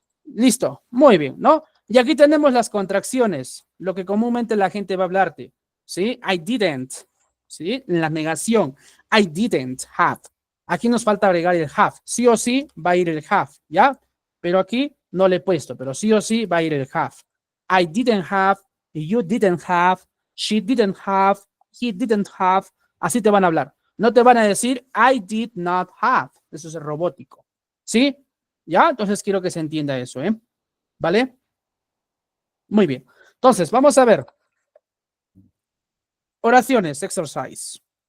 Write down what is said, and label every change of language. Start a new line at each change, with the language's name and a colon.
Spanish: Listo, muy bien, ¿no? Y aquí tenemos las contracciones, lo que comúnmente la gente va a hablarte, ¿sí?
English: I didn't, ¿sí?
Spanish: La negación,
English: I didn't have.
Spanish: Aquí nos falta agregar el have, sí o sí va a ir el have, ¿ya? Pero aquí no le he puesto, pero sí o sí va a ir el have.
English: I didn't have, you didn't have, she didn't have, he didn't have,
Spanish: así te van a hablar. No te van a decir
English: I did not have,
Spanish: eso es robótico, ¿sí? ¿Ya? Entonces quiero que se entienda eso, ¿eh? ¿Vale? Muy bien. Entonces, vamos a ver. Oraciones, exercise.